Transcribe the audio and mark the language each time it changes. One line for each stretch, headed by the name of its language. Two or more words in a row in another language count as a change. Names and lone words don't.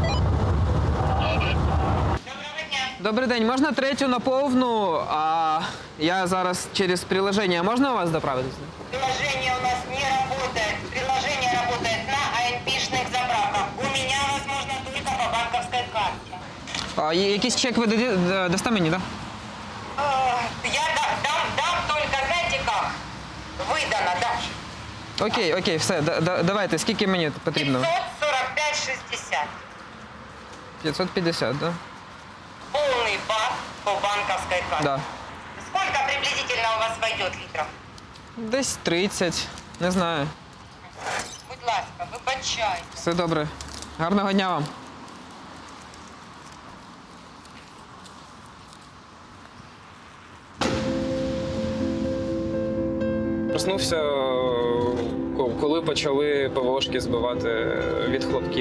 Ukrainian: Добрий день, можна третю на повну, а я зараз через приложення. Можна у вас доправитися?
Russian: Приложение у нас не работает. Приложение работает на АНП-шных заправках. У меня возможно только по банковской карте.
Ukrainian: А якийсь чек ви дасте мені, так?
Russian: Я дам только, знаете как? Выдано, да. Окей, все,
Ukrainian: давайте, скільки мені потрібно? 545,60. 550,
Russian: да? Полный бак по банковской карте. Да. Сколько приблизительно у вас войдет литров?
Ukrainian: Десь 30, не знаю. Будь ласка, вибачайте. Все добре. Гарного дня вам. Проснувся, коли почали ПВОшки збивати від хлопків.